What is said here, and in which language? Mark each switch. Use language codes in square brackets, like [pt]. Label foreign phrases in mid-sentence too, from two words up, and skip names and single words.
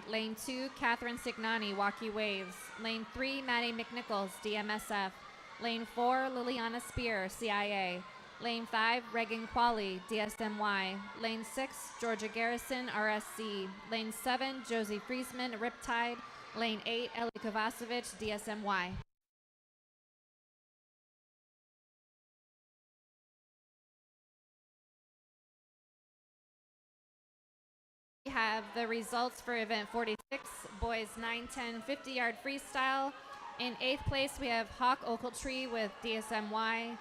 [en] Lane 2, Catherine Signani, Waukee Waves. Lane 3, Maddie McNichols, DMSF. Lane 4, Liliana Spear, CIA. Lane 5, Reagan Qualley, DSMY. Lane 6, Georgia Garrison, RSC. Lane 7, Josie Friesman, Riptide. Lane 8, Ellie Kovacevic, DSMY. We have the results for event 46, boys 9, 10, 50-yard freestyle. In 8th place, we have Hawk Ochiltree with DSMY.